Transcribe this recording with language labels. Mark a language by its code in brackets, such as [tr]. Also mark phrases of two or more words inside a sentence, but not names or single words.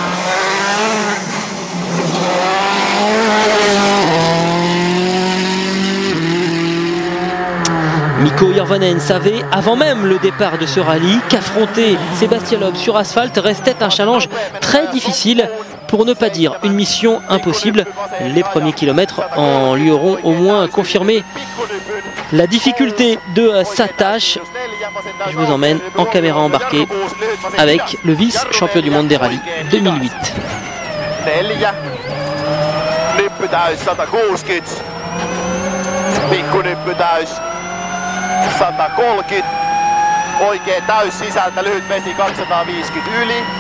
[fr] Mikko Hirvonen savait avant même le départ de ce rallye qu'affronter Sébastien Loeb sur asphalte restait un challenge très difficile, pour ne pas dire une mission impossible. Les premiers kilomètres en lui auront au moins confirmé la difficulté de sa tâche. Je vous emmène en caméra embarquée avec le vice-champion du monde des rallyes 2008. [fi] Oikein täys sisältä, lyhyt vesi 250 yli.